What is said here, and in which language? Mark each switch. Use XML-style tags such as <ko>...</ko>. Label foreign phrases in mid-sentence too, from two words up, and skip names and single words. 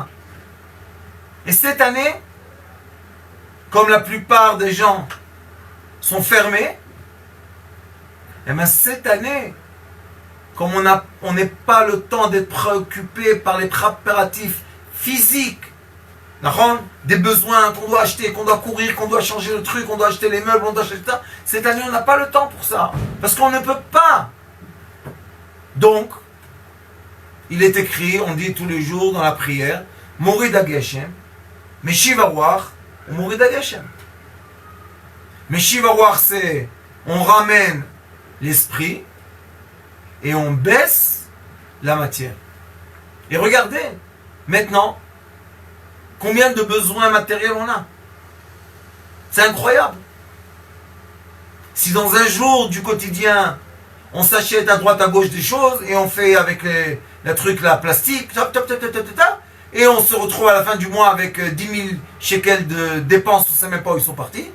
<fr>Et cette année, comme la plupart des gens sont fermés, et bien cette année, comme on n'est pas le temps d'être préoccupé par les préparatifs physiques, des besoins qu'on doit acheter, qu'on doit courir, qu'on doit changer le truc, on doit acheter les meubles, on doit acheter ça. Cette année, on n'a pas le temps pour ça. Parce qu'on ne peut pas. Donc, il est écrit, on dit tous les jours dans la prière,</fr> <he>מוריד הגשם, משיב הרוח, ou מוריד הגשם. משיב הרוח,</he> <fr>c'est, on ramène l'esprit, et on baisse la matière. Et regardez, maintenant, combien de besoins matériels on a. C'est incroyable. Si dans un jour du quotidien, on s'achète à droite à gauche des choses et on fait avec les trucs là, plastique, et on se retrouve à la fin du mois avec 10 000 shekels de dépenses, on ne sait même pas où ils sont partis.</fr>